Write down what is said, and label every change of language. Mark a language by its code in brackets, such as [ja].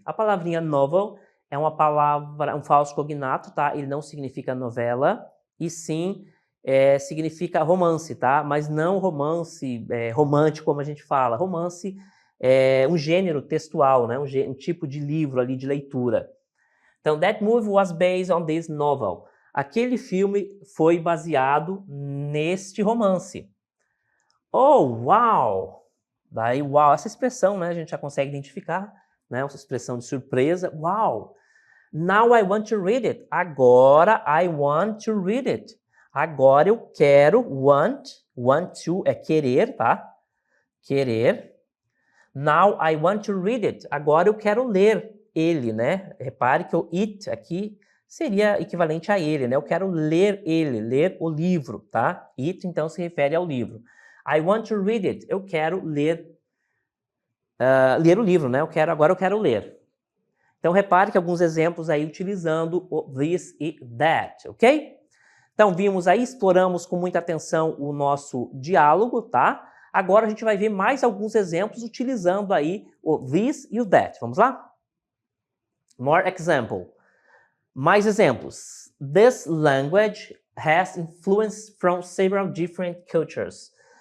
[pt] A palavrinha novel é uma palavra, um falso cognato, tá? Ele não significa novela, e sim significa romance, tá? Mas não romance romântico, como a gente fala. Romance é um gênero textual, né? Um tipo de livro ali de leitura. [en] Então, that movie was based on this novel. [pt] Aquele filme foi baseado neste romance. Oh, wow! Daí, wow, essa expressão, né, a gente já consegue identificar, né, essa expressão de surpresa. Wow! [en] Now I want to read it. Agora I want to read it. [pt] Agora eu quero, want to é querer, tá? Querer. [en] Now I want to read it. [pt] Agora eu quero ler ele, né? Repare que o it aqui seria equivalente a ele, né? Eu quero ler ele, ler o livro, tá? It, então, se refere ao livro. [en] I want to read it. [pt] Eu quero ler o livro, né? Agora eu quero ler. Então, repare que alguns exemplos aí utilizando o this e that, ok? Então, vimos aí, exploramos com muita atenção o nosso diálogo, tá? Agora a gente vai ver mais alguns exemplos utilizando aí o this e o that. Vamos lá? [en] More example. [pt] Mais exemplos. [en] This language has influence from several different cultures.